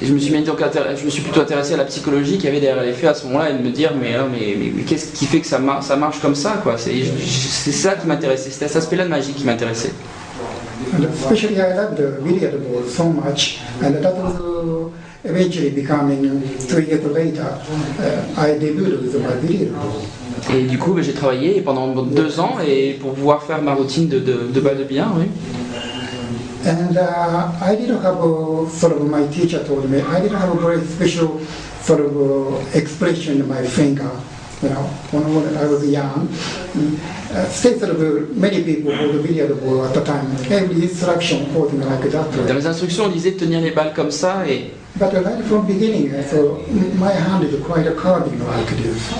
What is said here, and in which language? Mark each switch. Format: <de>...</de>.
<fr>Je me suis plutôt intéressé à la psychologie qu'il y avait derrière les faits à ce moment-là et de me dire mais qu'est-ce qui fait que ça marche comme ça, quoi. C'est ça qui m'intéressait, c'était cet aspect-là de magie qui m'intéressait.</fr> <en>And especially I loved the billiard ball so much, and that was eventually becoming 3 years later, I debuted with my billiard ball.</en> <fr>Et du coup, j'ai travaillé pendant 2 ans et pour pouvoir faire ma routine de balle de billard, oui.</fr> <en>And I didn't have sort of, my teacher told me, I didn't have a very special sort of expression in my finger. You know, when I was young, still sort of many people hold the billiard ball at the time. Every instruction holding like that.</en> <fr>Dans les instructions, on disait de tenir les balles comme ça et.</fr> <en>But right from beginning, so my hand is quite a curving like this.</en>